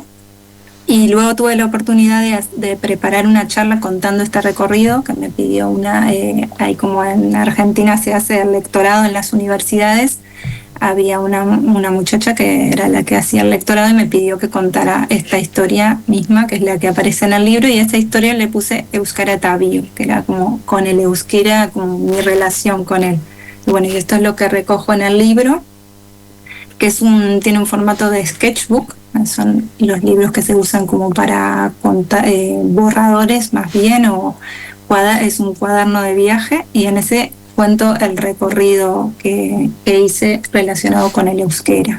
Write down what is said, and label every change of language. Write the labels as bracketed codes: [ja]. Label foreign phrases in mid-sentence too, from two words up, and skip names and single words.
[es] Y luego tuve la oportunidad de preparar una charla contando este recorrido, que me pidió ahí como en Argentina se hace el lectorado en las universidades, había una muchacha que era la que hacía el lectorado y me pidió que contara esta historia misma, que es la que aparece en el libro, y a esta historia le puse Euskara eta biok, que era como con el euskera, como mi relación con él. Y bueno, y esto es lo que recojo en el libro, que tiene un formato de sketchbook, son los libros que se usan como para contar, borradores más bien, es un cuaderno de viaje, y en ese cuento el recorrido que hice relacionado con el euskera.